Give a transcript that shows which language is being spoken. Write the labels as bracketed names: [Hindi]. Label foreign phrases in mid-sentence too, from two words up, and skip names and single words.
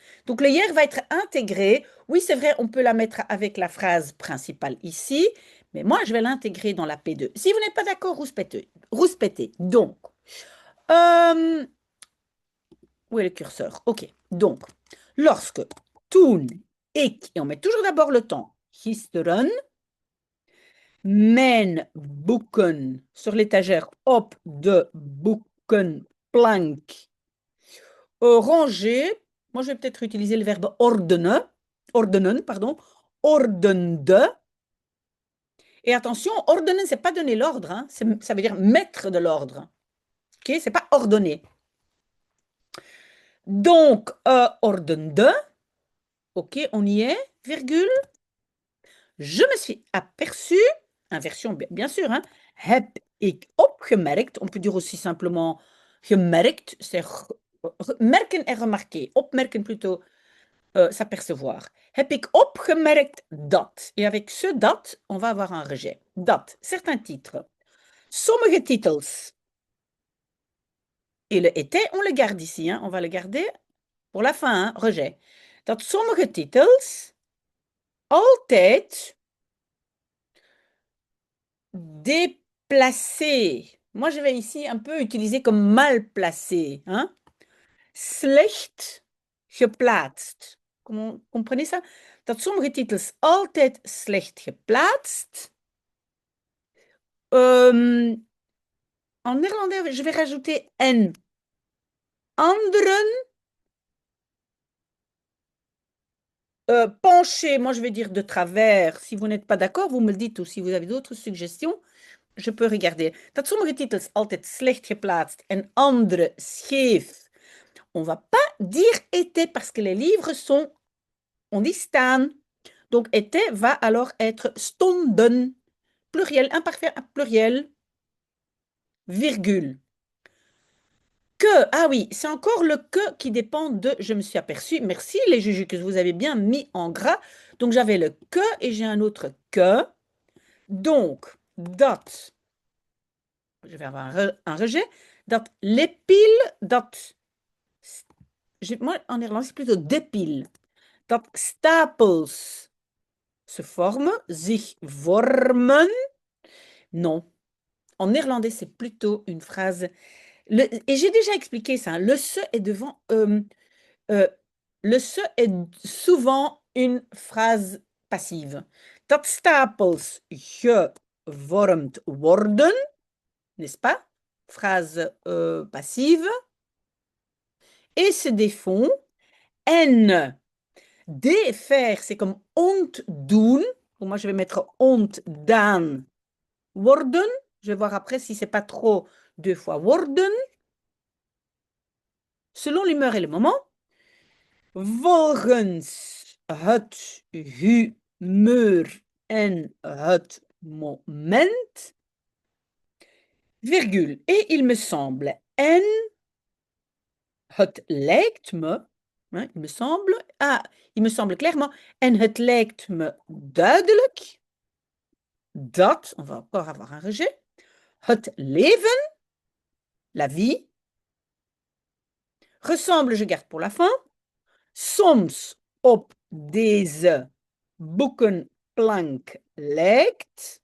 [French] Donc le hier va être intégré. Oui, c'est vrai, on peut la mettre avec la phrase principale ici, mais moi, je vais l'intégrer dans la P2. Si vous n'êtes pas d'accord, rouspétez. Rouspétez. Donc, euh, où est le curseur? OK. Donc, lorsque [Dutch] toen ik, [French] et on met toujours d'abord le temps, [Dutch] gisteren, mijn boeken [French] sur l'étagère [Dutch] op de boekenplank ranger. [French] Moi, je vais peut-être utiliser le verbe ordenen, pardon, ordende. Et attention, ordenen, c'est pas donner l'ordre, hein, ça veut dire mettre de l'ordre. OK, c'est pas ordonner. Donc, ordende, OK, on y est, virgule. Je me suis aperçu, inversion bien sûr, hein, [Dutch] heb ik opgemerkt, [French] on peut dire aussi simplement gemerkt, c'est merken et remarquer, opmerken plutôt s'apercevoir. [Dutch] Heb ik opgemerkt dat, [French] et avec ce dat, on va avoir un rejet. Dat, certains titres. [Dutch] Sommige titels. [French] Et le était, on le garde ici, hein, on va le garder pour la fin, hein, rejet. [Dutch] Dat sommige titels altijd déplacé. [French] Moi, je vais ici un peu utiliser comme mal placé. Hein? [Dutch] Slecht geplaatst. [French] Comprenez ça? [Dutch] Dat sommige titels altijd slecht geplaatst. [French] En néerlandais, je vais rajouter en. Anderen penché, moi je vais dire de travers. Si vous n'êtes pas d'accord, vous me le dites ou si vous avez d'autres suggestions. Je peux regarder. [Dutch] Dat sommige titels altijd slecht geplaatst en andere scheef. [French] On ne va pas dire était parce que les livres sont, on dit staan. Donc était va alors être stonden. Pluriel, imparfait, pluriel, virgule. Que, ah oui, c'est encore le que qui dépend de je me suis aperçu. Merci les juges que vous avez bien mis en gras. Donc j'avais le que et j'ai un autre que. Donc, dat je vais avoir un rejet, dat les piles, dat, moi en néerlandais c'est plutôt des piles, [Dutch] dat stapels [French] se forment, [Dutch] zich vormen, [French] non. En néerlandais c'est plutôt une phrase, et j'ai déjà expliqué ça, hein, le se est devant, le se est souvent une phrase passive. [Dutch] Dat stapels gevormd worden, [French] n'est-ce pas? Phrase passive. Et se défont. En. Défaire, c'est comme ontdoen. Moi, je vais mettre [Dutch] ontdaan worden. [French] Je vais voir après si c'est pas trop deux fois worden. selon l'humeur et le moment, [Dutch] volgens het humeur en het moment, virgule. [French] Et il me semble, [Dutch] en het lijkt me, [French] hein, il me semble clairement, [Dutch] en het lijkt me duidelijk dat, [French] on va encore avoir un rejet, [Dutch] het leven, [French] la vie, ressemble, je garde pour la fin, [Dutch] soms op deze boekenplank lijkt.